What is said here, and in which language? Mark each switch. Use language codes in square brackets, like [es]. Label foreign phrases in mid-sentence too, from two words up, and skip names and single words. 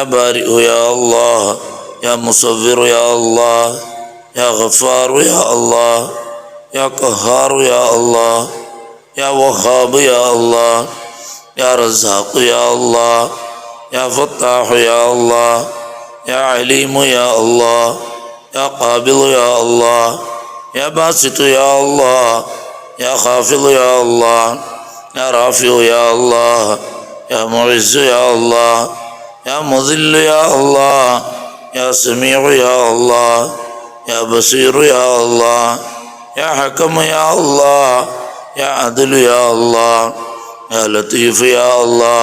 [ar] بارئ يا الله يا مصور يا الله يا غفار يا الله يا قهار يا الله يا وهاب يا الله يا رزاق يا الله يا فتاح يا الله يا عليم يا الله يا قابض يا الله يا باسط يا الله يا خافض يا الله يا رافع يا الله يا معز يا الله يا مذل يا الله يا سميع يا الله يا بصير يا الله يا حكم يا الله يا عدل يا الله يا لطيف يا الله